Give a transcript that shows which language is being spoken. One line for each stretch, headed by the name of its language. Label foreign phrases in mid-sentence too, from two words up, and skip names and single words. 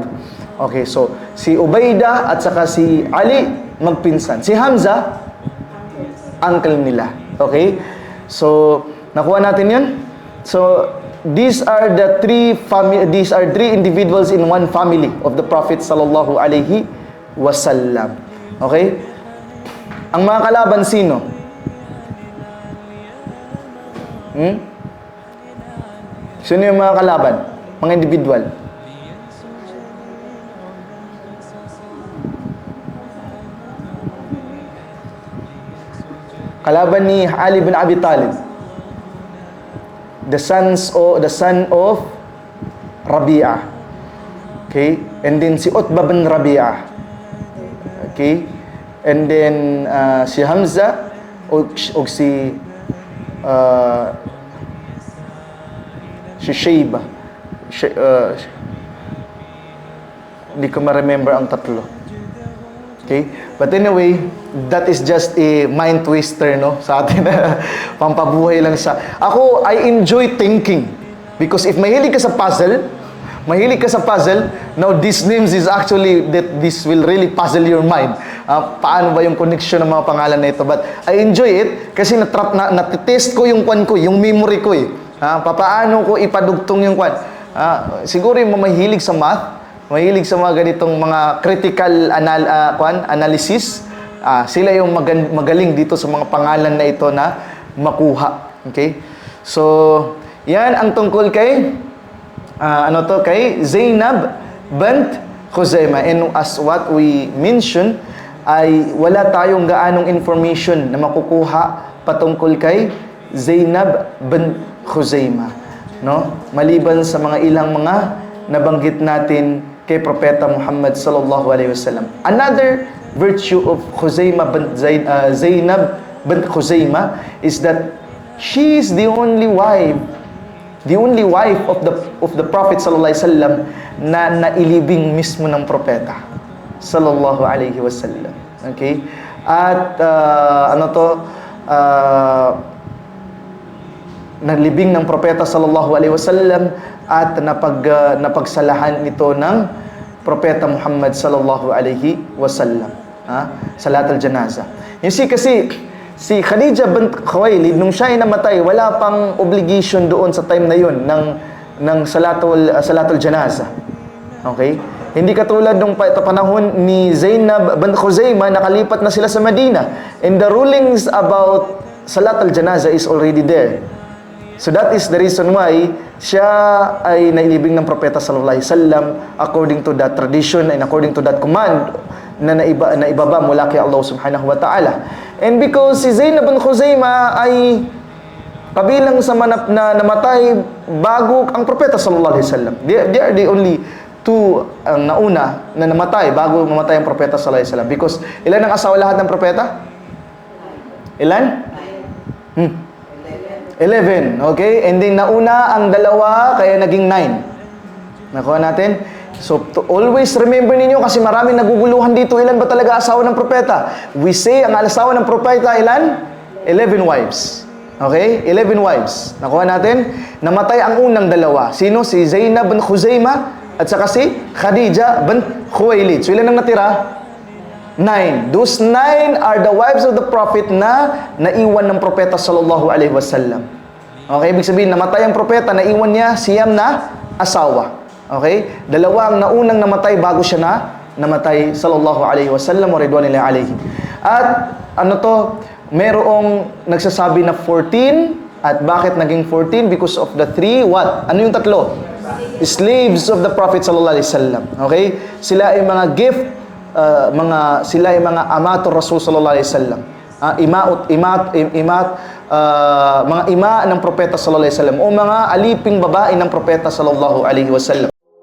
Filipino: Okay, so si Ubaidah at saka si Ali magpinsan. Si Hamza, uncle nila. Okay? So, nakuha natin 'yan.
English: So, these are 3 individuals in one family of the Prophet
Arabic: صلى الله عليه وسلم.
English: Okay?
Filipino: Ang mga kalaban sino? Sino yung mga kalaban? Mga individual. Kalaban ni Ali bin Abi Talib.
English: The son of Rabi'ah. Okay? And then
Filipino: si Utbah bin Rabi'ah.
English: Okay? And then
Filipino: si Hamza o si Shaybah. Hindi ko ma-remember ang tatlo. Okay?
English: But anyway, that is just a mind twister, no?
Filipino: Sa atin. Pampabuhay lang siya. Ako,
English: I enjoy thinking. Because if
Filipino: mahilig ka sa puzzle,
English: now these names is actually, that this will really puzzle your mind.
Filipino: Paano ba yung connection ng mga pangalan na ito?
English: But I enjoy it
Filipino: kasi natitest ko yung kwan ko, yung memory ko eh. Paano ko ipadugtong yung kwan? Siguro yung mahilig sa math, mahilig sa mga ganitong mga
English: critical analysis,
Filipino: sila yung magaling dito sa mga pangalan na ito na makuha. Okay? So, yan ang tungkol kay kay Zainab bint Khuzaimah.
English: And as what we mentioned,
Filipino: ay wala tayong gaanong information na makukuha patungkol kay Zainab bint Khuzaimah, no? Maliban sa mga ilang mga nabanggit natin kay Propeta Muhammad
Arabic: صلى الله عليه وسلم.
English: Another virtue of Khuzaimah Zainab bint Khuzaimah is that she is the only wife of the Prophet
Arabic: صلى الله عليه وسلم
Filipino: na nailibing mismo ng propeta
Arabic: صلى الله عليه وسلم.
Filipino: Okay? At naglibing ng propeta
Arabic: صلى الله عليه وسلم
Filipino: at napagsalahan ito ng propeta Muhammad
Arabic: صلى الله عليه وسلم. صلاة الجنازة.
English: You see
Filipino: kasi si Khadija bint Khuwailid, nung siya ay namatay, wala pang obligation doon sa time na yun ng
Arabic: صلاة الجنازة.
Filipino: Okay? Hindi katulad nung panahon ni Zainab bint Khuzaimah, nakalipat na sila sa Medina.
English: And the rulings about
Arabic: صلاة الجنازة
English: is already there. So that is the reason why
Filipino: siya ay nailibing ng propeta
Arabic: صلى الله عليه وسلم
English: according to that tradition and according to that command
Filipino: na naibaba mula kay
English: Allah
Arabic: سبحانه وتعالى.
English: And because
Filipino: si Zainab bin Khuzaimah ay kabilang sa na namatay bago ang propeta
Arabic: صلى الله عليه وسلم.
English: They are the only two
Filipino: ang nauna na namatay bago mamatay ang propeta
Arabic: صلى الله عليه وسلم.
Filipino: Because ilan ang asawa lahat ng propeta? Ilan? 11. Okay?
English: And then
Filipino: nauna ang dalawa kaya naging 9. Nakuha natin? So,
English: to always remember
Filipino: ninyo kasi maraming naguguluhan dito. Ilan ba talaga asawa ng propeta?
English: We say,
Filipino: ang asawa ng propeta, ilan? 11 wives. Okay? 11 wives. Nakuha natin? Namatay ang unang dalawa. Sino? Si Zainab bin Khuzaimah at saka si Khadija bin Khuwailid. So, ilan ang natira? 9.
English: Those 9 are the wives of the prophet
Filipino: na naiwan ng propeta
Arabic: صلى الله عليه وسلم.
Filipino: Okay? Ibig sabihin, namatay ang propeta, naiwan niya siyam na asawa. Okay? Dalawa ang naunang namatay bago siya na namatay
Arabic: صلى الله عليه وسلم ورضوان الله عليه.
Filipino: At merong nagsasabi na 14. At bakit naging 14?
English: Because of the 3 what?
Filipino: Ano yung tatlo?
English: Slaves of the prophet
Arabic: صلى الله عليه وسلم.
English: Okay?
Filipino: Sila ay mga gift, sila ay mga
Arabic: أمة الرسول صلى الله عليه وسلم.
Filipino: Mga ima ng propeta
Arabic: صلى الله عليه وسلم
Filipino: o mga aliping babae ng propeta
Arabic: صلى الله عليه وسلم.